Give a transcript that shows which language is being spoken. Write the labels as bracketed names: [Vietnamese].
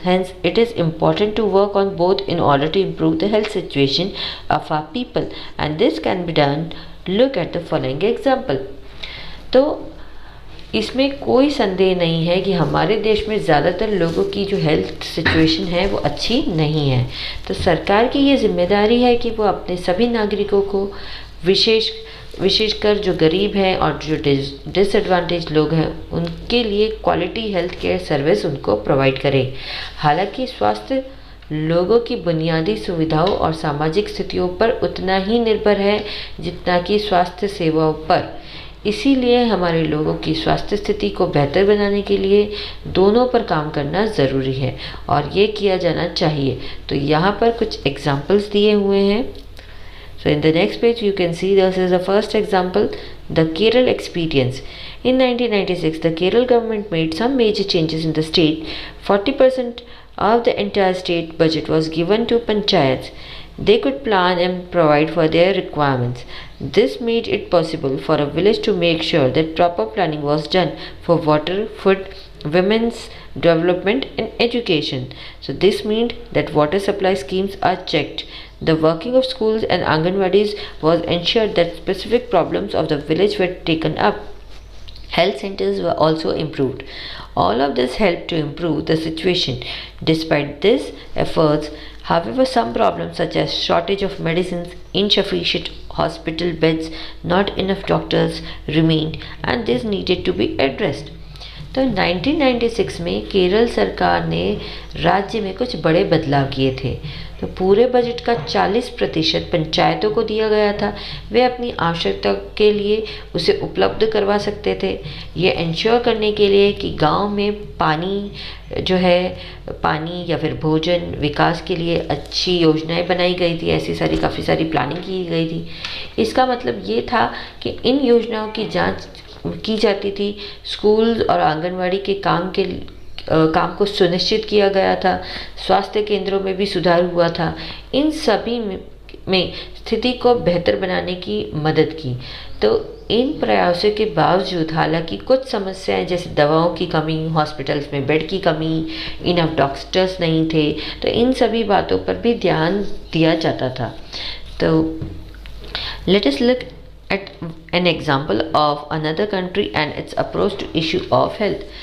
[English] Hence, it is important to work on both in order to improve the health situation of our people, and this can be done. Look at the following example. [Hindi] तो इसमें कोई संदेह नहीं है कि हमारे देश में ज़्यादातर लोगों की जो हेल्थ सिचुएशन है वो अच्छी नहीं है। तो सरकार की ये जिम्मेदारी है कि वो अपने सभी नागरिकों को विशेषकर जो गरीब हैं और जो डिसएडवांटेज लोग हैं उनके लिए क्वालिटी हेल्थ केयर सर्विस उनको प्रोवाइड करे। हालांकि स्वास्थ्य लोगों की बुनियादी सुविधाओं और सामाजिक स्थितियों पर उतना ही निर्भर है जितना कि स्वास्थ्य सेवाओं पर। इसीलिए हमारे लोगों की स्वास्थ्य स्थिति को बेहतर बनाने के लिए दोनों पर काम करना ज़रूरी है और ये किया जाना चाहिए। तो यहाँ पर कुछ एग्जाम्पल्स दिए हुए हैं। [English] So in the next page you can see this is the first example, the Kerala experience. In 1996, the Kerala government made some major changes in the state. 40% of the entire state budget was given to panchayats. They could plan and provide for their requirements. This made it possible for a village to make sure that proper planning was done for water, food, women's development and education. So this meant that water supply schemes are checked. The working of schools and Anganwadis was ensured that specific problems of the village were taken up. Health centers were also improved. All of this helped to improve the situation. Despite these efforts, however, some problems such as shortage of medicines, insufficient hospital beds, not enough doctors remained, and this needed to be addressed. [Hindi] तो 1996 में केरल सरकार ने राज्य में कुछ बड़े बदलाव किए थे। तो पूरे बजट का 40% पंचायतों को दिया गया था। वे अपनी आवश्यकता के लिए उसे उपलब्ध करवा सकते थे। ये इंश्योर करने के लिए कि गांव में पानी जो है, पानी या फिर भोजन विकास के लिए अच्छी योजनाएं बनाई गई थी। ऐसी काफ़ी सारी प्लानिंग की गई थी। इसका मतलब ये था कि इन योजनाओं की जांच की जाती थी। स्कूल और आंगनवाड़ी के काम को सुनिश्चित किया गया था। स्वास्थ्य केंद्रों में भी सुधार हुआ था। इन सभी में स्थिति को बेहतर बनाने की मदद की। तो इन प्रयासों के बावजूद हालांकि कुछ समस्याएं जैसे दवाओं की कमी, हॉस्पिटल्स में बेड की कमी, इनफ डॉक्टर्स नहीं थे, तो इन सभी बातों पर भी ध्यान दिया जाता था। [English] तो let us look at an example of another country and its approach to issue of health.